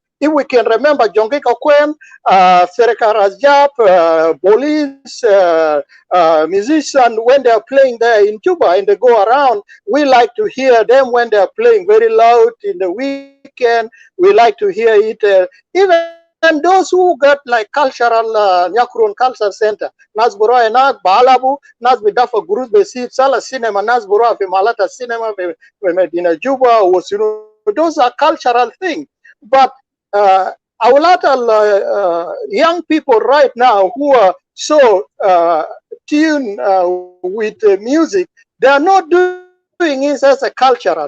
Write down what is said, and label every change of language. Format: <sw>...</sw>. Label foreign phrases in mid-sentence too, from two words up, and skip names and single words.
<en>If we can remember Jonge Kakwen, Sereka Rajab, Bolis, musicians, when they are playing there in Juba and they go around, we like to hear them when they are playing very loud in the weekend. We like to hear it. Even those who got like cultural Nyakurun Culture Center, Nas Boroa Enak, Balabu, Nas Bidafa Gurus Besit, Sala Cinema, Nas Boroa Malata Cinema, Medina Juba, was, you know, those are cultural things. But a lot of young people right now who are so tuned with music, they are not doing it as a cultural.</en>